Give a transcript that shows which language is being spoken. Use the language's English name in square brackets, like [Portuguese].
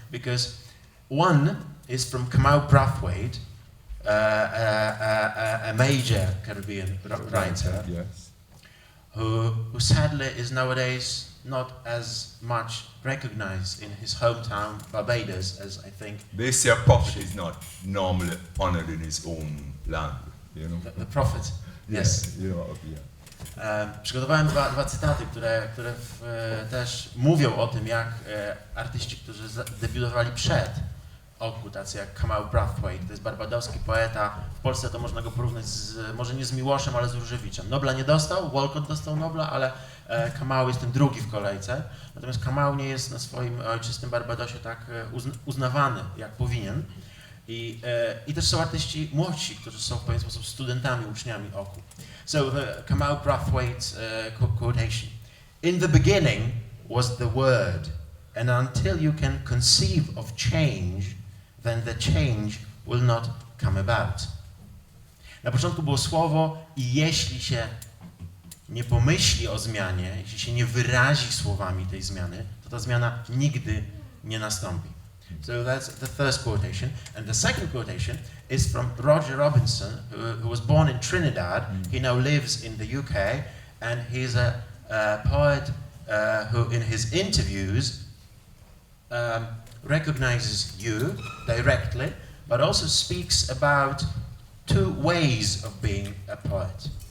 [English] Because one is from Kamau Brathwaite, a major Caribbean writer, Yes. who sadly is nowadays not as much recognized in his hometown, Barbados, as I think. They say a prophet is not normally honored in his own land, you know. The prophet, yes. You know, yeah. [Polish] Przygotowałem dwa cytaty, które też mówią o tym, jak artyści, którzy debiutowali przed Oku, tacy jak Kamau Brathwaite, to jest barbadoski poeta. W Polsce to można go porównać może nie z Miłoszem, ale z Różewiczem. Nobla nie dostał, Walcott dostał Nobla, ale Kamau jest ten drugi w kolejce. Natomiast Kamau nie jest na swoim ojczystym Barbadosie tak uznawany, jak powinien. I też są artyści młodsi, którzy są w pewien sposób studentami, uczniami Oku. [English] So the Kamau Brathwaite's quotation. In the beginning was the word, and until you can conceive of change, then the change will not come about. [Polish] Na początku było słowo i jeśli się nie pomyśli o zmianie, jeśli się nie wyrazi słowami tej zmiany, to ta zmiana nigdy nie nastąpi. [English] So that's the first quotation. And the second quotation is from Roger Robinson, who was born in Trinidad. He now lives in the UK, and he's a poet who in his interviews recognizes you directly, but also speaks about two ways of being a poet.